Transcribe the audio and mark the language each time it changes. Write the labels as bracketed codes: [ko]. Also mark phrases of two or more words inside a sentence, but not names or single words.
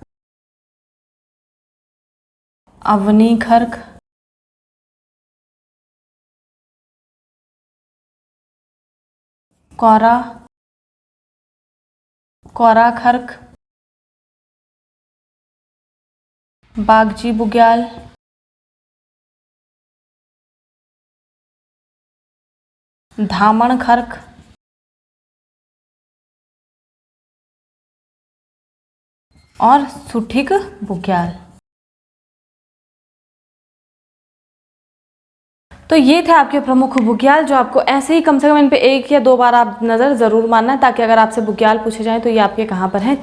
[hi] अवनी खर्क, कौरा, कौरा खर्क, बागजी बुग्याल, धामण खर्क, और सुठिक बुग्याल। तो ये थे आपके प्रमुख बुग्याल, जो आपको ऐसे ही कम से कम इन पे एक या दो बार आप नज़र ज़रूर मानना, ताकि अगर आपसे बुग्याल पूछे जाएं तो ये आपके कहाँ पर हैं?